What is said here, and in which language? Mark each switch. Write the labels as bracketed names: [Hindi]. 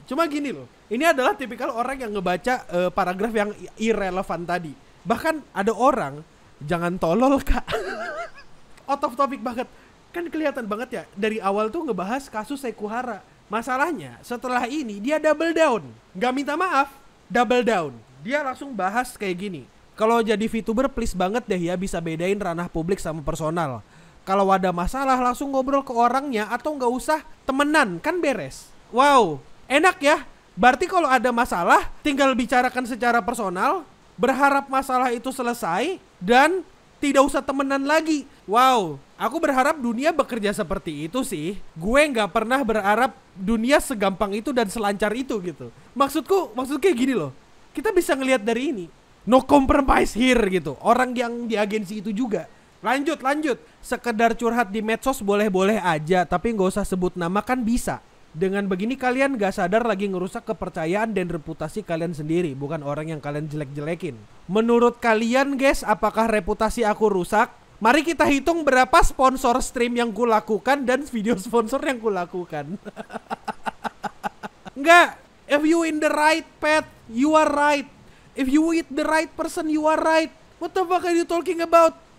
[Indonesian] Cuma gini loh, ini adalah tipikal orang yang ngebaca paragraf yang irrelevant tadi. Bahkan ada orang, jangan tolol kak. [English] Out of topic [Indonesian] banget. Kan kelihatan banget ya, dari awal tuh ngebahas kasus Sekuhara. Masalahnya setelah ini dia double down. Gak minta maaf, double down. Dia langsung bahas kayak gini. Kalau jadi VTuber please banget deh ya bisa bedain ranah publik sama personal. Kalau ada masalah langsung ngobrol ke orangnya atau nggak usah temenan, kan beres. Wow, enak ya. Berarti kalau ada masalah tinggal bicarakan secara personal, berharap masalah itu selesai dan tidak usah temenan lagi. Wow, aku berharap dunia bekerja seperti itu sih. Gue nggak pernah berharap dunia segampang itu dan selancar itu gitu. Maksudku kayak gini loh. Kita bisa ngelihat dari ini. [English] No compromise here [Indonesian] gitu. Orang yang di agensi itu juga. Lanjut. Sekedar curhat di medsos boleh-boleh aja, tapi gak usah sebut nama kan bisa. Dengan begini kalian gak sadar lagi ngerusak kepercayaan dan reputasi kalian sendiri, bukan orang yang kalian jelek-jelekin. Menurut kalian guys, apakah reputasi aku rusak? Mari kita hitung berapa sponsor stream yang kulakukan dan video sponsor yang kulakukan. [English] Enggak, if you in the right path, you are right. If you with the right person, you are right. What the fuck are you talking about?